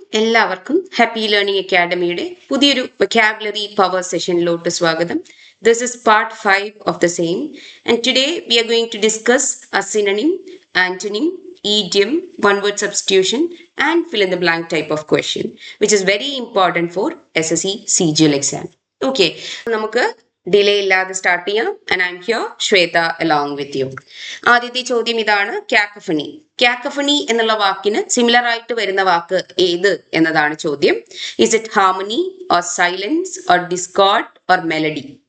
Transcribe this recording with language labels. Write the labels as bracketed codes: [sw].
[ml] എല്ലാവർക്കും happy learning അക്കാഡമിയുടെ പുതിയൊരു vocabulary power സെഷനിലോട്ട് സ്വാഗതം. [en] This is part 5 of the same, and today we are going to discuss a synonym, antonym, idiom, one word substitution and fill in the blank type of question, which is very important for SSC CGL exam. Okay, [ml] നമുക്ക് delay ഇല്ലാതെ start ചെയ്യാം. [en] And I am here Shweta along with you. [ml] ആദ്യത്തെ ചോദ്യം ഇതാണ്, കാക്കഫണി. കാക്കഫണി എന്നുള്ള വാക്കിന് similar ആയിട്ട് വരുന്ന വാക്ക് ഏത് എന്നതാണ് ചോദ്യം. [en] Is it harmony or silence or discord or melody?